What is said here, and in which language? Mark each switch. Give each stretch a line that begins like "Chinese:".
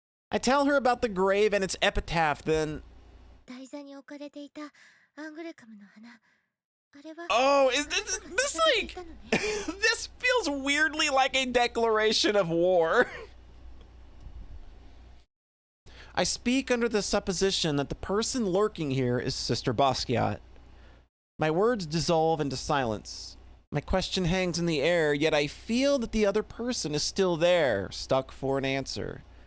English: I tell her about the grave and its epitaph, then...
Japanese: 台座に置かれていたアングレカムの花。あれは
English: Oh, is this like... This feels weirdly like a declaration of war. I speak under the supposition that the person lurking here is Sister Basquiat. My words dissolve into silence. My question hangs in the air, yet I feel that the other person is still there, stuck for an answer.